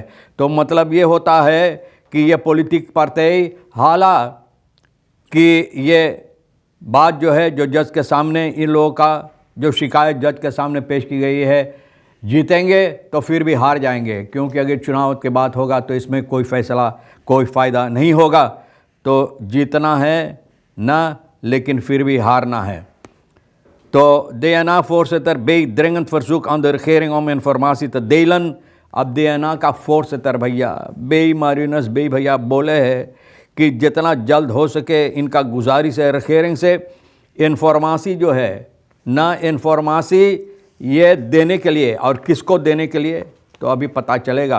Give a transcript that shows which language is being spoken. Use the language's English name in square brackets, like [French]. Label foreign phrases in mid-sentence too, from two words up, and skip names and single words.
[Caribbean Hindustani] तो मतलब ये होता है कि ये पॉलिटिक पार्टी हालांकि ये बात जो है जो जज के सामने इन लोगों का जो शिकायत जज के सामने पेश की गई है, जीतेंगे तो फिर भी हार जाएंगे, क्योंकि अगर चुनाव के बाद होगा तो इसमें कोई फ़ैसला कोई फ़ायदा नहीं होगा। तो जीतना है ना, लेकिन फिर भी हारना है। [Dutch] तो DNA voorzitter B dringend verzoek aan de regering om informatie te delen। [Caribbean Hindustani] अब DNA का voorzitter भैया B मारिनस B भैया बोले हैं कि जितना जल्द हो सके इनका गुजारिश है regering से इन्फॉर्मेसी जो है ना, इन्फॉर्मेसी ये देने के लिए और किसको देने के लिए तो अभी पता चलेगा।